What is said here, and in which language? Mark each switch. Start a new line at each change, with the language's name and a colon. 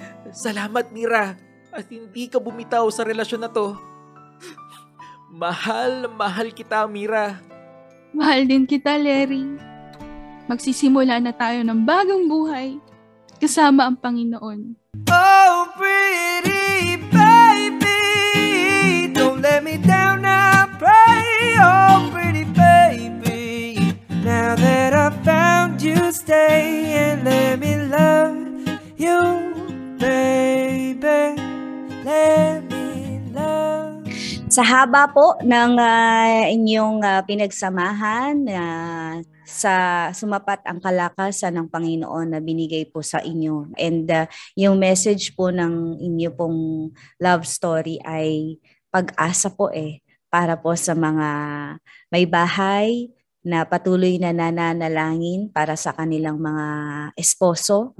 Filipino: Salamat, Mira, at hindi ka bumitaw sa relasyon na to. Mahal na mahal kita, Mira. Mahal din kita, Larry. Magsisimula na tayo ng bagong buhay kasama ang Panginoon.
English: Oh, pretty baby, don't let me down, I pray. Oh, pretty baby, now that I found you, stay and let me love you, baby. Let me love.
Filipino: Sa haba po ng inyong pinagsamahan, sa sumapat ang kalakasan ng Panginoon na binigay po sa inyo. And yung message po ng inyo pong love story ay pag-asa po para po sa mga may bahay na patuloy na nananalangin para sa kanilang mga esposo.